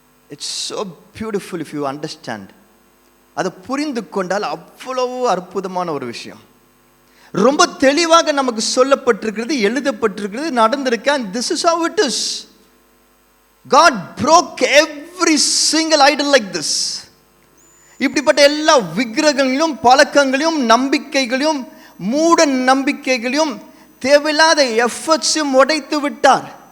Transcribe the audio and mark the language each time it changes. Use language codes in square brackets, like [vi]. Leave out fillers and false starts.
[en] It's so beautiful if you understand. [ta] அதை புரிந்து கொண்டால் அவ்வளவு அற்புதமான ஒரு விஷயம். ரொம்ப தெளிவாக நமக்கு சொல்லப்பட்டிருக்கிறது, எழுதப்பட்டிருக்கிறது, நடந்திருக்கு. [en] And this is how it is. God broke every single idol like this. [ta] இப்படிப்பட்ட எல்லா விக்கிரகங்களையும், பழக்கங்களையும், நம்பிக்கைகளையும், மூட நம்பிக்கைகளையும் தேவையில்லாத எஃபர்ட்ஸும் உடைத்து விட்டார்.